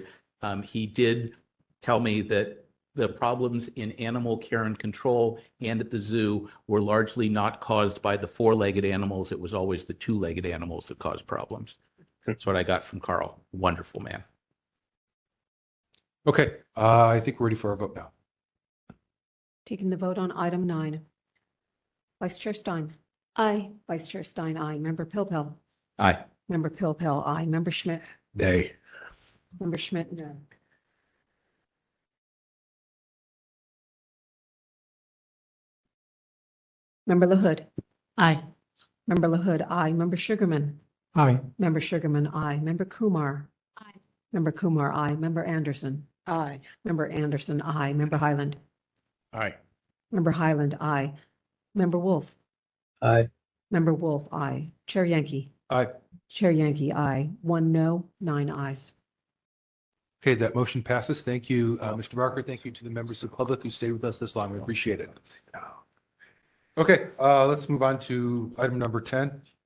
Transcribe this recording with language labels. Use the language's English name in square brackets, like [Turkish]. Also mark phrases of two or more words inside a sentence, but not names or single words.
[English] He did tell me that the problems in animal care and control and at the zoo were largely not caused by the four-legged animals. It was always the two-legged animals that caused problems. That's what I got from Carl. Wonderful man. Okay, I think we're ready for our vote now. Taking the vote on item 9. Vice Chair Stein. Aye. Vice Chair Stein, aye. Member Pilpel. Aye. Member Pilpel, aye. Member Schmidt. Nay. Member Schmidt, no. Member LaHood. Aye. Member LaHood, aye. Member Sugarman. Aye. Member Sugarman, aye. Member Kumar. Aye. Member Kumar, aye. Member Anderson. Aye. Member Anderson, aye. Member Highland. Aye. Member Highland, aye. Member Wolf. Aye. Member Wolf, aye. Chair Yankee. Aye. Chair Yankee, aye. 1 no, 9 ayes. Okay, that motion passes. Thank you, Mr. Barker. Thank you to the members of the public who stayed with us this long. We appreciate it. Okay, let's move on to item number 10.